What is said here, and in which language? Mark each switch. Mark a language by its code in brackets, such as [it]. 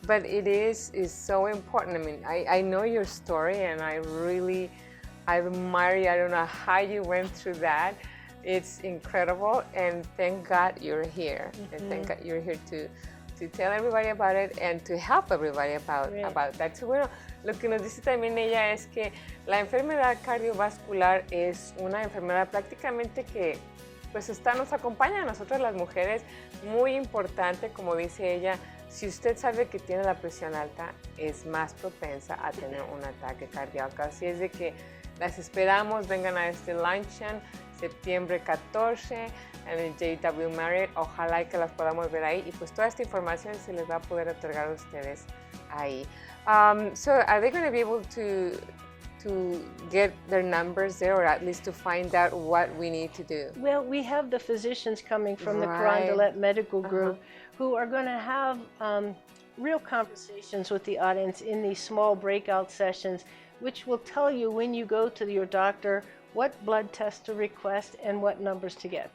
[en] But it is so important. I mean, I know your story and I admire you. I don't know how you went through that. It's incredible, and thank God you're here. And thank God you're here to tell everybody about it and to help everybody about that. [es] So, bueno, lo que nos dice también ella es que la enfermedad cardiovascular es una enfermedad prácticamente que pues nos acompaña a nosotros las mujeres, muy importante, como dice ella. Si usted sabe que tiene la presión alta, es más propensa a tener un ataque cardíaco. Así es de que las esperamos, vengan a este luncheon, septiembre 14, en el JW Marriott. Ojalá que las podamos ver ahí. Y pues toda esta información se les va a poder otorgar a ustedes ahí. [en] So are they going to be able to get their numbers there, or at least to find out what we need to do? Well, we have the physicians coming from the Carondelet Medical Group who are going to have real conversations with the audience in these small breakout sessions, which will tell you when you go to your doctor what blood tests to request and what numbers to get.